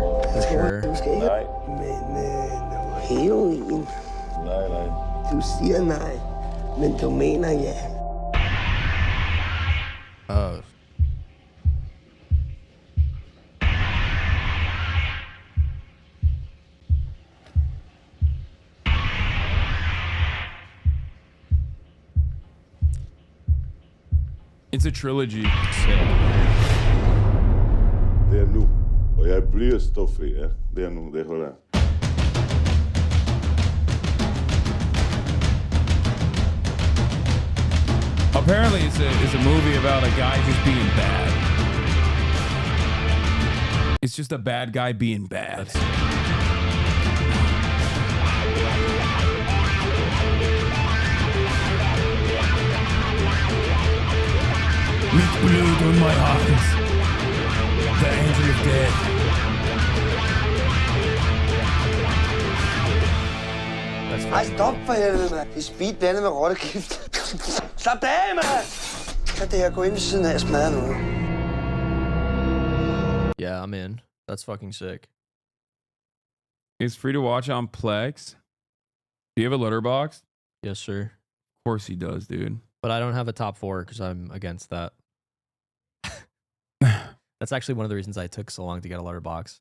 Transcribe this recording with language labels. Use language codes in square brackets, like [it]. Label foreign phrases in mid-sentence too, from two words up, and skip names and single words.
[en] For sure. Oh. It's a trilogy. [da] Det nu, og jeg bliver stoffri, ja. Det nu, det holder. [en] Apparently, it's a movie about a guy just being bad. It's just a bad guy being bad. With blood on my hands, the angel of death. [da] Ej, stop for helvede, mand. Det er speed blandet med rottegift. Slap dig af, mand! Kan det her gå ind ved siden af og smadre noget? [en] Yeah, I'm in. That's fucking sick. It's free to watch on Plex. Do you have a letterbox? Yes, sir. Of course he does, dude. But I don't have a top 4 because I'm against that. That's actually one of the reasons I took so long to get a letterbox.